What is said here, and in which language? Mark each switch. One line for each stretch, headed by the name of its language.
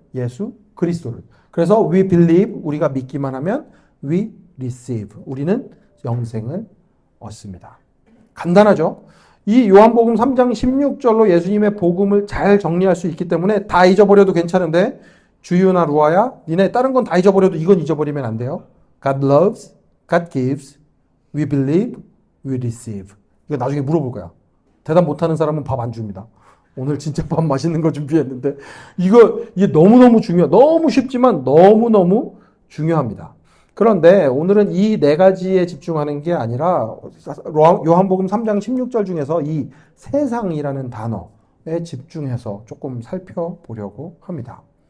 Korean: 예수 그리스도를. 그래서
English: we believe,
Korean: 우리가 믿기만 하면
English: we receive,
Korean: 우리는 영생을 얻습니다. 간단하죠? 이 요한복음 3장 16절로 예수님의 복음을 잘 정리할 수 있기 때문에 다 잊어버려도 괜찮은데 주유나 루아야, 니네 다른 건 다 잊어버려도 이건 잊어버리면 안 돼요.
English: God loves, God gives, we believe, we receive.
Korean: 이거 나중에 물어볼 거야. 대답 못하는 사람은 밥 안 줍니다. 오늘 진짜 밥 맛있는 거 준비했는데 이게 너무너무 너무 쉽지만 너무너무 중요합니다. 그런데 오늘은 이 네 가지에 집중하는 게 아니라 요한복음 3장 16절 중에서 이 세상이라는 단어에 집중해서 조금 살펴보려고 합니다.